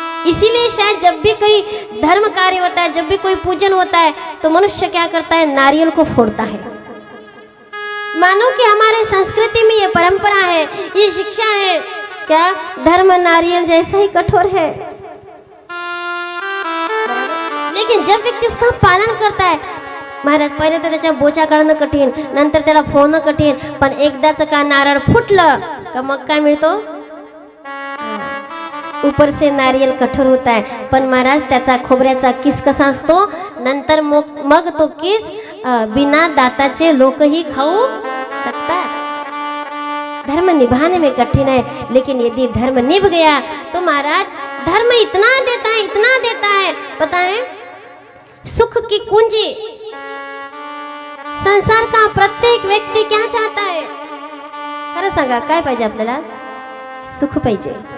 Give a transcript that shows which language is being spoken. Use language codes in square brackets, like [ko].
[hi] इसीलिए शायद जब भी कोई धर्म कार्य होता है, जब भी कोई पूजन होता है, तो मनुष्य क्या करता है, नारियल को फोड़ता है। मानो कि हमारे संस्कृति में ये परंपरा है, ये शिक्षा है, क्या धर्म नारियल जैसा ही कठोर है। लेकिन जब व्यक्ति उसका पालन करता है, [mr] महाराज पहिले तर त्याच्या बोचा काढणं कठीण, नंतर त्याला फोडणं कठीण, पण एकदाच का नारळ फुटलं का मग काय मिळतो, [hi] ऊपर से नारियल कठोर होता है, [mr] पण महाराज त्याचा खोबऱ्याचा किस कसा असतो, नंतर मग तो किस बिना दाताचे लोकही खाऊ शकतात। [hi] धर्म निभाने में कठिन है, लेकिन यदि धर्म निभ गया तो महाराज धर्म इतना देता है, इतना देता है। पता है सुख की कुंजी, संसार का प्रत्येक व्यक्ती क्या चाहता है, [mr] खरं सांगा काय पाहिजे आपल्याला, सुख पाहिजे।